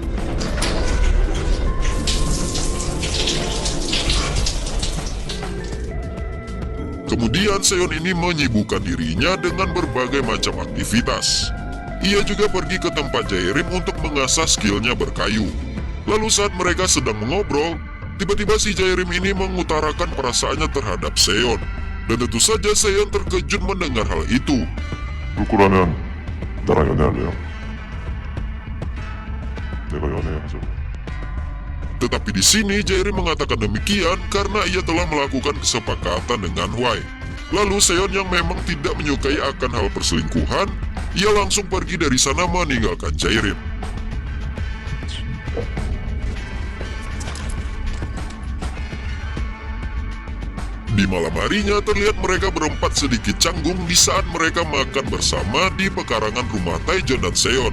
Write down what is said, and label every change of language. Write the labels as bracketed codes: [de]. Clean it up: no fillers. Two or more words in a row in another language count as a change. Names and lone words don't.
[id] Kemudian Seon ini menyibukkan dirinya dengan berbagai macam aktivitas. Ia juga pergi ke tempat Jaerim untuk mengasah skillnya berkayu. Lalu saat mereka sedang mengobrol, tiba-tiba si Jaerim ini mengutarakan perasaannya terhadap Seon. Dan tentu saja Seon terkejut mendengar hal itu. [ko] 울 거라면 나랑 연애할래요? 내가 연애하자고. [id] Tetapi di sini Jairim mengatakan demikian karena ia telah melakukan kesepakatan dengan Wei. Lalu Seon yang memang tidak menyukai akan hal perselingkuhan, ia langsung pergi dari sana meninggalkan Jairim. Di malam harinya terlihat mereka berempat sedikit canggung di saat mereka makan bersama di pekarangan rumah Taejon dan Seon.